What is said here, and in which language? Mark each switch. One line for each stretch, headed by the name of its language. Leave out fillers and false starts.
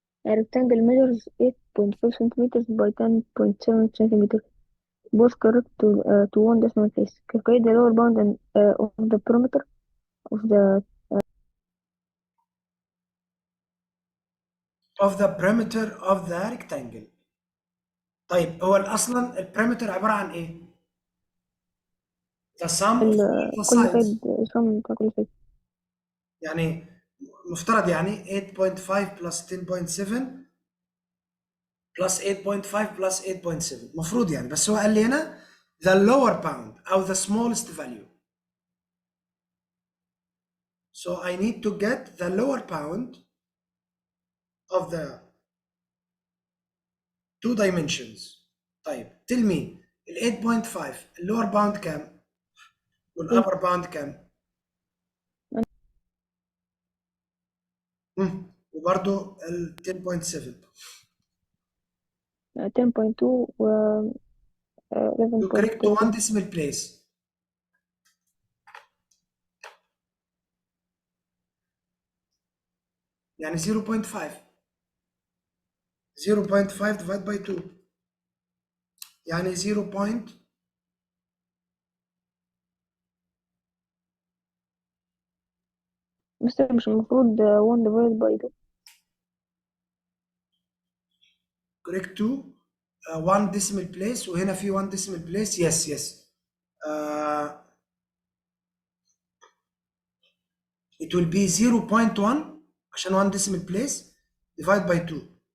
English: A rectangle measures 8.5 centimeters by 10.7 centimeters. Both correct to one decimal place. Calculate the lower bound and of the perimeter of the perimeter of the rectangle.
Arabic: طيب هو اصلا البريمتر عباره عن ايه؟
English: The sum of all the
Arabic: كل
English: sides.
Arabic: سايد sum بتاع كل سايد. يعني مفترض يعني 8.5 plus 10.7 plus 8.5 plus 8.7 مفروض يعني، بس هو قال لي هنا
English: the lower bound
Arabic: او
English: the smallest value. So I need to get the lower bound of the two dimensions.
Arabic: طيب
English: tell me
Arabic: ال 8.5 اللور باوند كام؟ والابر باوند كام؟ وبرضه ال 10.7 10.2 و
English: You correct to 1 decimal place.
Arabic: يعني 0.5 0.5 divided by 2 يعني بس مش المفروض 1 divided by 2.
English: correct 2 1 decimal place
Arabic: وهنا في
English: 1 decimal place. yes yes it will be 0.1
Arabic: عشان
English: 1 decimal place divide by 2.